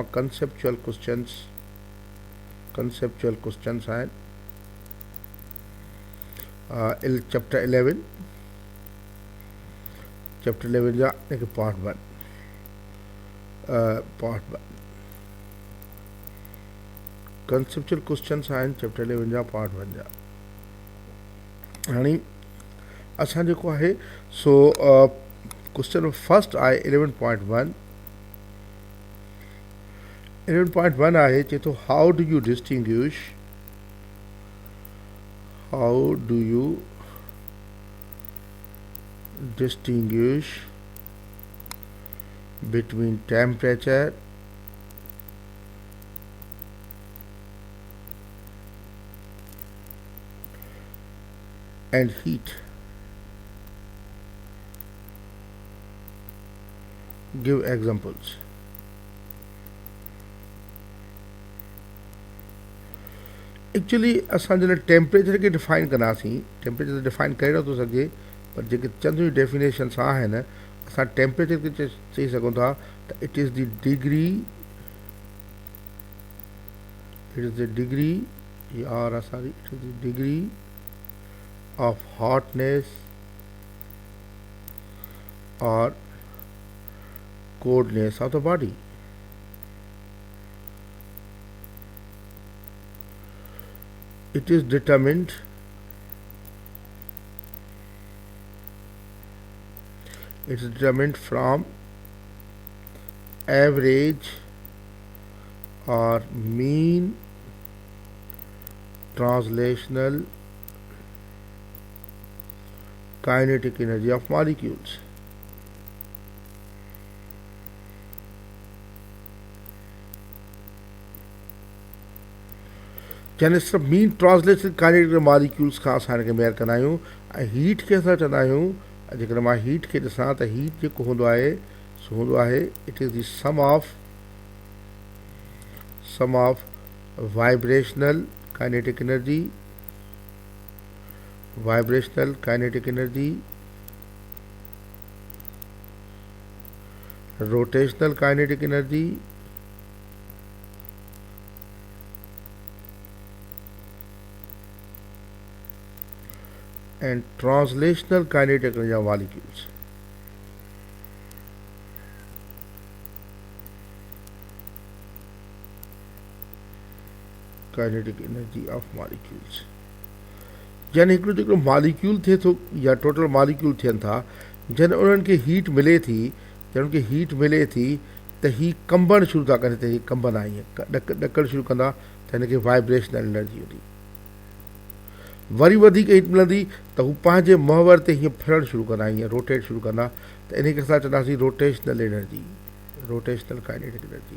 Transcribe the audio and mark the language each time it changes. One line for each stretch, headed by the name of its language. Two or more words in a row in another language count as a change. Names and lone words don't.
English: conceptual questions
Sindhi: आहिनि चैप्टर 11 जा हिनखे पार्ट 1
English: conceptual questions
Sindhi: आहिनि चैप्टर 11 जा पार्ट 1 जा। हाणे असां जेको आहे सो
English: question first
Sindhi: आहे 11.1 आहे चए थो
English: how do you distinguish between temperature and heat? Give examples.
Sindhi: एक्चुअली असां जॾहिं टेम्परेचर खे डिफाइन कंदासीं, टेम्परेचर डिफाइन करे नथो सघे, पर जेके चङियूं डेफिनेशन्स आहिनि असां टेम्परेचर खे चई सघूं था त
English: it is the degree of hotness and coldness of the body. It is determined from average or mean translational kinetic energy of molecules.
Sindhi: यानी सिर्फ़ु
English: mean translation kinetic molecules
Sindhi: खां असां हिनखे मेयर कंदा आहियूं। ऐं हीट खे असां चवंदा आहियूं, जेकॾहिं मां हीट खे ॾिसां त हीट जेको हूंदो आहे सो हूंदो आहे
English: it is the sum of vibrational kinetic energy, rotational kinetic energy and translational kinetic energy of molecules. Kinetic energy of molecules.
Sindhi: यानी हिकिड़ो जेको मॉलिक्यूल थिए थो या
English: total molecule
Sindhi: थियनि था, जॾहिं उन्हनि खे हीट मिले थी त ही कंबण शुरू था कनि, त ही कंबंदा ईअं ॾकणु शुरू कंदा त हिनखे
English: vibrational energy
Sindhi: हूंदी। वरी वधीक हीट मिलंदी त हू पंहिंजे महवर ते हीअं फिरणु शुरू कंदा, हीअं रोटेट शुरू कंदा, त इनखे असां चवंदासीं
English: rotational kinetic energy.